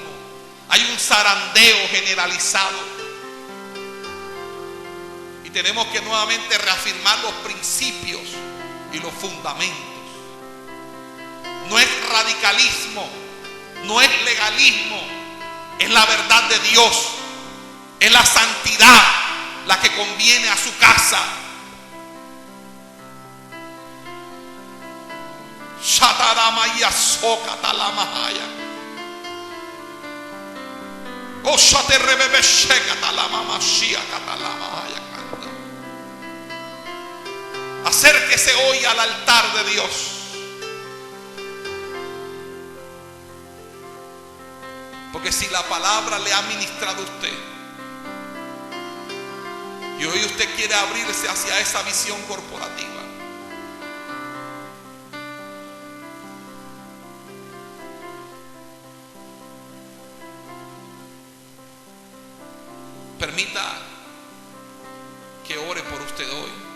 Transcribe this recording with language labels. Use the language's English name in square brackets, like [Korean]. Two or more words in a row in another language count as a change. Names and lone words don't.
[Spanish] Hay un zarandeo generalizado. Y tenemos que nuevamente reafirmar los principios y los fundamentos. No es radicalismo, no es legalismo, es la verdad de Dios, es la santidad la que conviene a su casa. Shataramaya sokatalamahaya. Oshate rebebeshe katalamamashia katalamahaya kanda. Acérquese hoy al altar de Dios. Porque si la palabra le ha ministrado a usted y hoy usted quiere abrirse hacia esa visión corporativa, permita que ore por usted hoy.